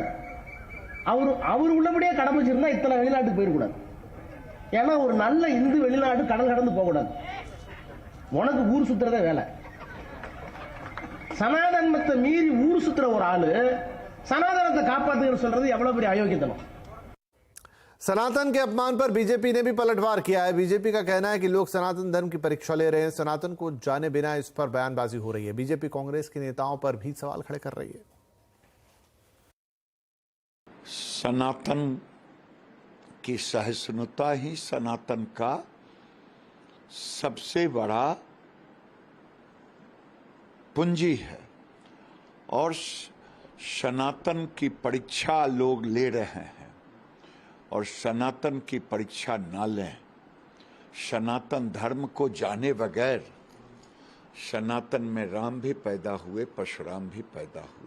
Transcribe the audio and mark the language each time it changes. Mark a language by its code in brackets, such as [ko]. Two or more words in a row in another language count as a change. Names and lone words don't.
[ta] அவர் உள்ளபடியே கடமைச்சிருந்தா இத்தனை வெளிநாட்டுக்கு போயிடக்கூடாது. ஏன்னா ஒரு நல்ல இந்து வெளிநாடு கடல் கடந்து போகக்கூடாது. உனக்கு ஊர் சுத்துறதே வேலை. சனாதனத்தை மீறி ஊர் சுத்துற ஒரு ஆளு சனாதனத்தை காப்பாத்துன்னு சொல்றது எவ்வளவு பெரிய அயோக்கியத்தனம்। [hi] सनातन के अपमान पर बीजेपी ने भी पलटवार किया है। बीजेपी का कहना है कि लोग सनातन धर्म की परीक्षा ले रहे हैं, सनातन को जाने बिना इस पर बयानबाजी हो रही है। बीजेपी कांग्रेस के नेताओं पर भी सवाल खड़े कर रही है। सनातन की सहिष्णुता ही सनातन का सबसे बड़ा पूंजी है और सनातन की परीक्षा लोग ले रहे हैं और सनातन की परीक्षा ना लें, सनातन धर्म को जाने बगैर सनातन में राम भी पैदा हुए, परशुराम भी पैदा हुए।